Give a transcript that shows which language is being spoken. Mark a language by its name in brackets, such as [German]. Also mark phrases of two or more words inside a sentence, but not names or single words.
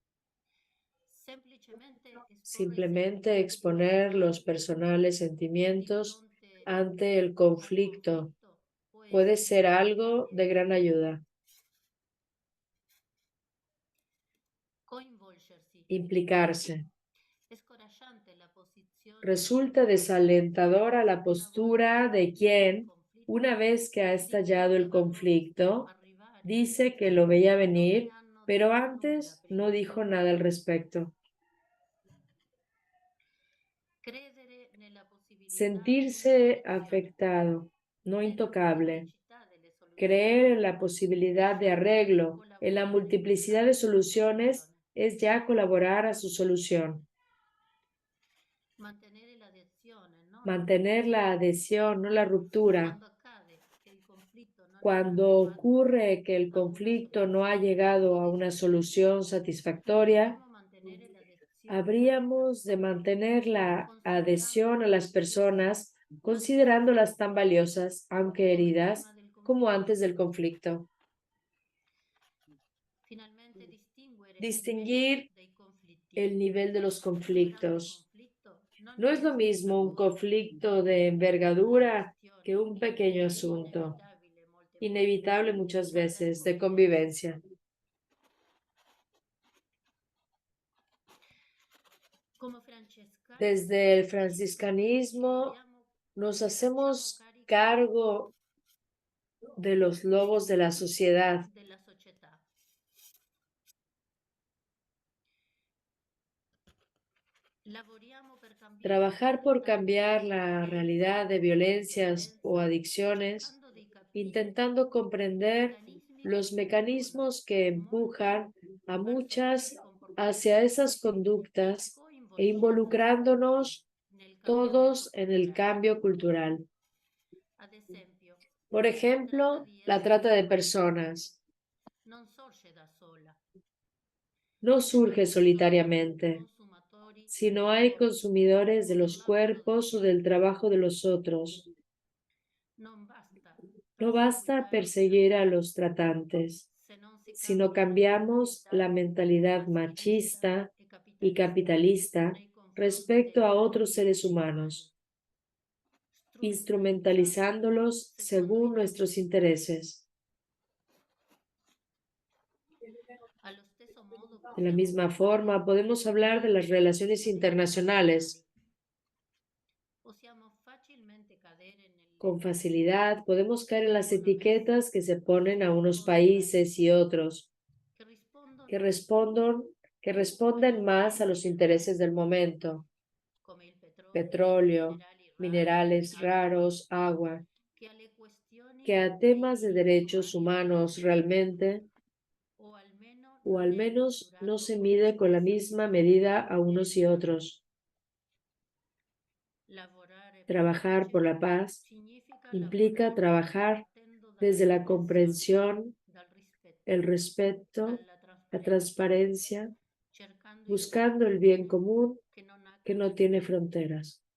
[Spanish] Simplemente exponer los personales sentimientos ante el conflicto puede ser algo de gran ayuda. implicarse. [Italian] Scoraggiante la posizione [Spanish] Resulta desalentadora la postura de quien, una vez que ha estallado el conflicto, dice que lo veía venir, pero antes no dijo nada al respecto. [Italian] credere nella possibilità [Spanish] Sentirse afectado, no intocable. Creer en la posibilidad de arreglo, en la multiplicidad de soluciones, es ya colaborar a su solución. [Italian] mantenere l'adesione, no? [Spanish] Mantener la adhesión, no la ruptura. [Italian] Quando accade che il conflitto non è [Spanish] Cuando [Italian] arrivato [Spanish] ocurre que el conflicto no ha llegado a una solución satisfactoria, [Italian] dobbiamo mantenere l'adesione [Spanish] habríamos de mantener la adhesión a las personas considerándolas tan valiosas, aunque heridas, como antes del conflicto. [Italian] finalmente [Spanish] Distinguir [Italian] dei conflitti. [Spanish] el nivel de los [Italian] Un grande [Spanish] conflictos. [Italian] conflitto non [Spanish] No es lo mismo un conflicto de envergadura que un pequeño asunto, inevitable muchas veces, de convivencia. [Italian] Come francescani [Spanish] Desde el franciscanismo nos hacemos cargo de los lobos de la sociedad. [Italian] della società. Lavoriamo per cambiare [Spanish] Trabajar por cambiar la realidad de violencias o adicciones, [Italian] cercando di capire [Spanish] intentando comprender [Italian] meccanismi [Spanish] los mecanismos que empujan a muchas hacia esas conductas e involucrándonos [Italian] nel [Spanish] todos en el cambio cultural. [Italian] Ad esempio, [Spanish] Por ejemplo, la trata de personas [Italian] non sorge da sola. [Spanish] no surge solitariamente, [Italian] Consumatori [Spanish] sino hay consumidores de los cuerpos o del trabajo de los otros. [Italian] non basta [Spanish] No basta perseguir a los tratantes, [Italian] se non si [Spanish] sino cambiamos la mentalidad machista y capitalista respecto a otros seres humanos, instrumentalizándolos según nuestros intereses. [Italian] allo stesso modo [Spanish] De la misma forma, podemos hablar de las relaciones internacionales. [Italian] possiamo facilmente cadere [Spanish] Con facilidad podemos caer en las etiquetas que se ponen a unos países y otros, [Italian] che rispondono [Spanish] que responden más a los intereses del momento. [Italian] come il [Spanish] Petróleo, minerales raros, agua, que a temas de derechos humanos realmente, o al menos no se mide con la misma medida a unos y otros. Trabajar por la paz implica trabajar desde la comprensión, el respeto, la transparencia, buscando el bien común que no tiene fronteras.